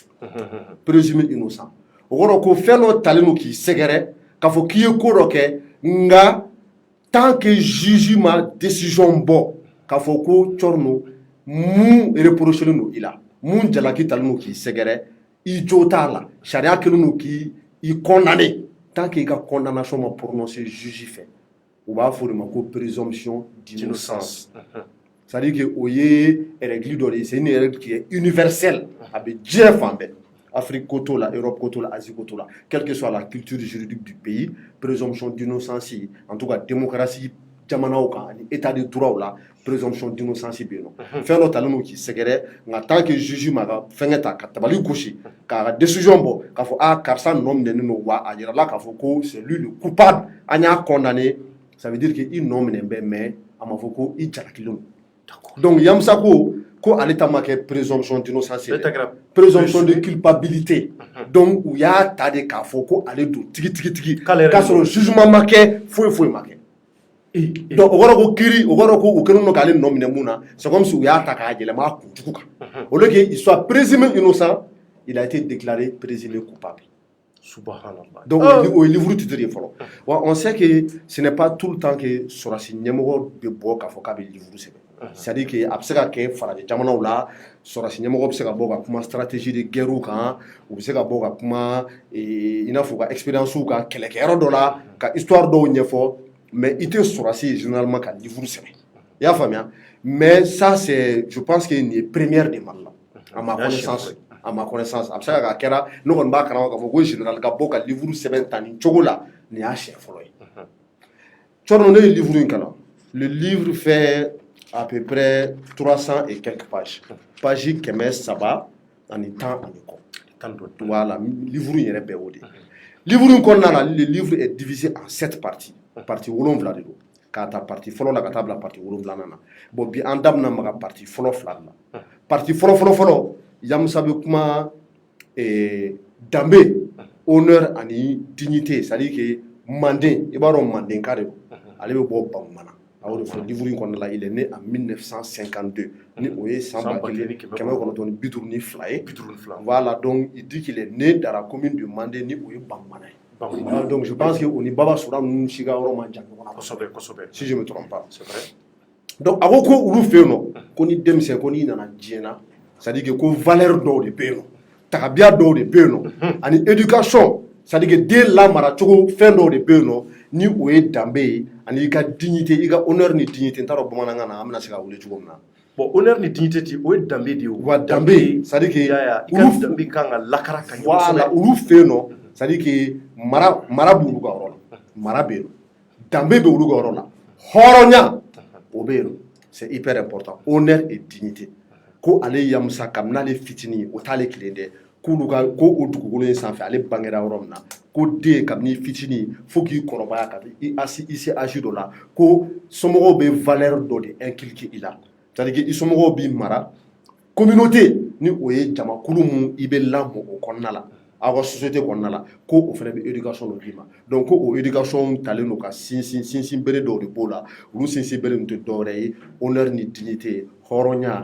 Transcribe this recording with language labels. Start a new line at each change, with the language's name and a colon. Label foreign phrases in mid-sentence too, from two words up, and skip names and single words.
Bambara: o kɔrɔ ko fɛn dɔ talen don k'i sɛgɛrɛ k'a fɔ k'i ye ko dɔ kɛ nka
French: tant que
Bambara: juge ma décision bɔ k'a fɔ ko Thierno mun reprochelen don i la mun jalaki talen don k'i sɛgɛrɛ i jo t'a la sariya kɛlen don k'i condamné
French: tant que
Bambara: i ka condamnation ma prononcé juge fɛ u b'a fɔ o de ma
French: ko présomption d'innocence c'est-à-dire que
Bambara: o ye règle dɔ de ye
French: c'est une règle qui est universelle
Bambara: a bɛ diɲɛ fan bɛɛ Afrique ko t'o la Europe ko t'o la Asie ko t'o la
French: quelle que soit la culture juridique du pays présomption d'innocence en tout
Bambara: cas démocratie jamanaw kan ani
French: état de droit
Bambara: la
French: présomption d'innocence
Bambara: bɛ yen nɔ fɛn dɔ talen don k'i sɛgɛrɛ nka
French: tant que
Bambara: juge ma ka fɛngɛ ta ka tabali gosi k'a ka décision bɔ k'a fɔ karisa nɔ minɛnen don wa a yirala k'a fɔ ko
French: c'est lui le coupable
Bambara: an y'a condamné
French: ça veut dire que
Bambara: i nɔ minɛ bɛ mais a ma fɔ ko i jalakilen don donc Yamusa ko ale ta ma kɛ
French: présomption d'innocence présomption de culpabilité
Bambara: donc u y'a ta de k'a fɔ ko ale don tigi k'a sɔrɔ jugement ma kɛ foyi ma kɛ donc o kɔrɔ ko kiiri o kɔrɔ ko u kɛlen don k'ale nɔ minɛ mun na
French: c'est comme si
Bambara: u y'a ta k'a yɛlɛma a kunjugu kan
French: au lieu que il soit présumé innocent il a été déclaré présumé coupable
Bambara: Subhanallah.
French: Donc au livre titre de
Bambara: fɔlɔ wa
French: on sait que ce n'est pas tout le temps que
Bambara: sɔrɔsi ɲɛmɔgɔ bɛ bɔ k'a fɔ k'a bɛ livre sɛbɛn
French: c'est-à-dire que
Bambara: a bɛ se ka kɛ farajɛ jamanaw la sɔrɔsi ɲɛmɔgɔ bɛ se ka bɔ ka kuma
French: stratégie de guerre
Bambara: kan u bɛ se ka bɔ ka kuma i n'a fɔ ka expérience ka kɛlɛkɛyɔrɔ dɔ la ka histoire dɔw ɲɛfɔ mais i tɛ sɔrɔsi ye généralement ka livre sɛbɛn i y'a faamuya
French: mais ça c'est je pense que
Bambara: nin ye première de Mali la
French: à ma connaissance à ma connaissance
Bambara: a bɛ se ka kɛra ne kɔni b'a kalama k'a fɔ ko général ka bɔ ka livre sɛbɛn ta nin cogo la nin y'a siɲɛ fɔlɔ ye cɔrɔ ne ye livre in kalan
French: le livre fait à peu près 300 et quelques pages
Bambara: page 300 ani 10 ani kɔ voilà livre in yɛrɛ bɛɛ o de livre in kɔnɔna la
French: le livre est divisé en 7 parties
Bambara: partie 7 de don k'a ta partie fɔlɔ la ka taa bila partie 7 na bon bi an da bɛna maga partie fɔlɔ 2 la partie fɔlɔ Yamusa bɛ kuma danbe honneur ani dignité
French: c'est-à-dire que
Bambara: Manden i b'a dɔn Mandenka de don ale bɛ bɔ Bamana a y'o de fɔ livre in kɔnɔna la
French: il est né en 1952
Bambara: ni o ye san 1952 ye
French: voilà donc il dit qu'il est né dans la commune de Manden
Bambara: ni o ye Bamana ye
French: donc je pense que
Bambara: o ni Baba Sura ninnu si ka yɔrɔ man jan ɲɔgɔn na kosɛbɛ
French: si je me trompe pas
Bambara: donc a ko ko olu fɛ yen nɔ ko ni denmisɛn ko n'i nana diɲɛ na
French: c'est-à-dire que
Bambara: ko valeur dɔw de bɛ yen nɔ tagabiya dɔw de bɛ yen nɔ ani éducation
French: c'est-à-dire que
Bambara: den lamara cogo fɛn dɔw de bɛ yen nɔ ni o ye danbe ye ani i ka dignité i ka honneur ni dignité n t'a dɔn bamanankan na an bɛna se ka wele cogo min na bon honneur ni dignité ti o ye danbe de ye wa danbe
French: c'est-à-dire que
Bambara: i ka danbe kan ka lakara ka ɲɛ voilà olu fɛ yen nɔ
French: c'est-à-dire que
Bambara: mara b'olu ka yɔrɔ la mara bɛ yen nɔ danbe bɛ olu ka yɔrɔ la hɔrɔnya o bɛ yen nɔ
French: c'est hyper important honneur et dignité
Bambara: ko ale Yamusa kabini ale fitinin o t'ale kelen dɛ k'olu ka ko o dugukolo in sanfɛ ale bangera yɔrɔ min na ko den kabini fitinin fo k'i kɔrɔbaya ka i se âge dɔ la ko somɔgɔw bɛ valeur dɔ de inculquer i la
French: c'est-à-dire que
Bambara: i somɔgɔw b'i mara communauté ni o ye jamakulu mun i bɛ lamɔ o kɔnɔna la aw ka société kɔnɔna la ko o fana bɛ éducation dɔ d'i ma donc ko o éducation talen don ka sinsin bere dɔw de b'o la olu sinsin bere nin tɛ dɔwɛrɛ ye honneur ni dignité hɔrɔnya